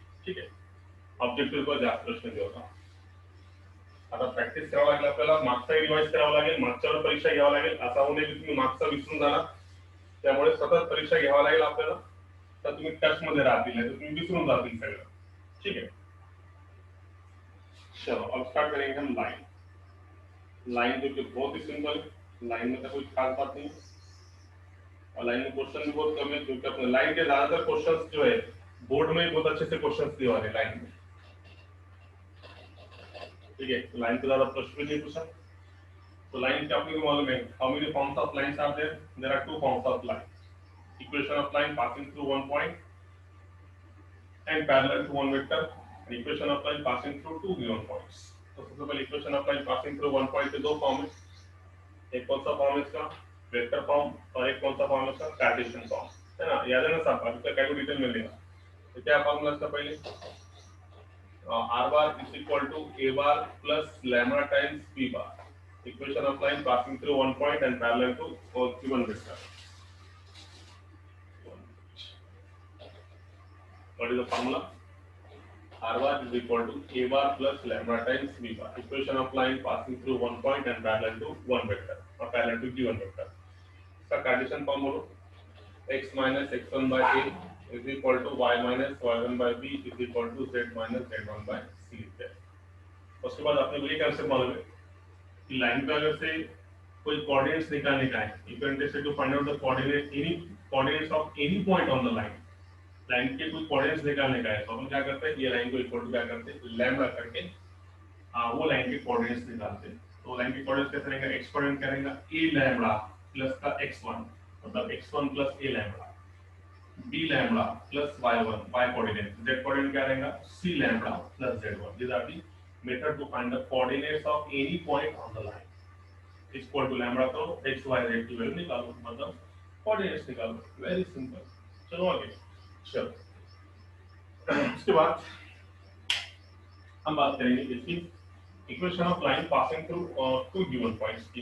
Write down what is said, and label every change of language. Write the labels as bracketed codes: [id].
[mr] ठीक आहे, ऑब्जेक्टिव्ह वर जास्त प्रश्न घेऊ. आता प्रॅक्टिस करावं लागेल आपल्याला, मागचा रिवाइज करावं लागेल, मागच्यावर परीक्षा घ्यावं लागेल. असा होऊ नये की तुम्ही मागचा विसरून जाणार. त्यामुळे सतत परीक्षा घ्यावा लागेल आपल्याला, तर तुम्ही टच मध्ये राहतील, नाही तर तुम्ही विसरून जातील सगळं. [hi] ठीक है, चलो अब स्टार्ट करेंगे हम लाइन. लाइन जो कि बहुत ही सिंपल है, लाइन में तो कोई खास बात नहीं है, और लाइन में क्वेश्चन भी बहुत कम है, क्योंकि अपने लाइन के ज्यादातर क्वेश्चंस जो है बोर्ड में बहुत अच्छे से क्वेश्चंस दिए वाले लाइन में. ठीक है, तो लाइन को ज्यादा प्रश्न भी नहीं पूछा. तो लाइन क्या आपको मालूम है, [en] How many forms of lines are there? [hi] There are two forms of line. [en] Equation of line passing through one point and parallel to one vector, and equation of line passing through two given points. [hi] तो सबसे पहले [en] equation of line passing through one point [hi] के दो form है. एक कौन सा form है इसका? वेक्टर फॉर्म, और एक कौन सा फॉर्म है इसका? Cartesian form. है ना, याद है ना साहब? अभी तक क्या डिटेल मिलेगा. तो क्या फॉर्मूला इसका पहले? [en] r bar is equal to a bar plus lambda times b bar. Equation of line passing through one point and parallel to a given vector. What is the formula? R bar is equal to a bar plus lambda times b bar. Equation of line passing through one point and parallel to one vector, or parallel to given vector. [hi] इसका Cartesian form बोलो. [en] x minus x1 by a is equal to y minus y1 by b is equal to z minus z1 by c है. [hi] उसके बाद आपने को ये concept मालूम है कि लाइन पे अगर से कोई कोऑर्डिनेट्स निकालने का है, [en] you can test to find out the coordinate, any coordinates of any point on the line. [hi] Line के कुछ कोऑर्डिनेट्स निकालने का है, तो हम क्या करते हैं, ये लाइन को इक्वल टू क्या करते हैं, लैम्डा करके वो लाइन के कोऑर्डिनेट्स निकालते हैं. तो लाइन के कोऑर्डिनेट्स कैसे रहेंगे? x कोऑर्डिनेट करेंगे a लैम्डा प्लस का x1, मतलब x1 plus a lambda, b lambda plus y1 y coordinate, z coordinate क्या रहेगा, c lambda plus z1. [en] This are the method to find the coordinates of any point on the line. [hi] Equal to lambda करो, x y z की value निकालो, मतलब coordinates निकालो. Very simple. चलो आगे. चलो, उसके बाद हम बात करेंगे इसकी equation of line passing through to given points की.